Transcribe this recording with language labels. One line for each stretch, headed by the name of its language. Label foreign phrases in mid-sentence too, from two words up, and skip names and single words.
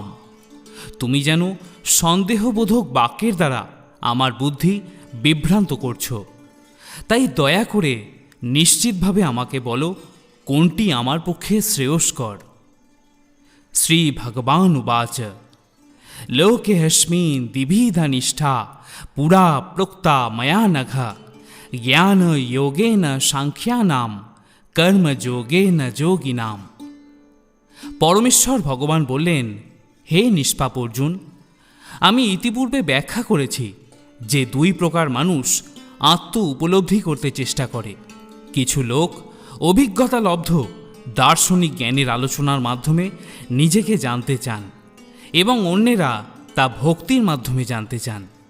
Bangla: তুমি যেন সন্দেহবোধক বাক্যের দ্বারা আমার বুদ্ধি বিভ্রান্ত করছো, তাই দয়া করে নিশ্চিতভাবে আমাকে বলো কোনটি আমার পক্ষে শ্রেয়স্কর।
Sanskrit: শ্রী ভগবান উবাচ লোকেহস্মিন দ্বিবিধা নিষ্ঠা পুরা প্रोक्ता मया नघ ज्ञान योगेन सांख्यानाम कर्म যোগেন যোগিনাম।
Bangla: পরমেশ্বর ভগবান বললেন, হে নিষ্পাপ অর্জুন, আমি ইতিপূর্বে ব্যাখ্যা করেছি যে দুই প্রকার মানুষ আত্ম উপলব্ধি করতে চেষ্টা করে। কিছু লোক অভিজ্ঞতা লব্ধ দার্শনিক জ্ঞানের আলোচনার মাধ্যমে নিজেকে জানতে চান এবং অন্যেরা তা ভক্তির মাধ্যমে জানতে চান।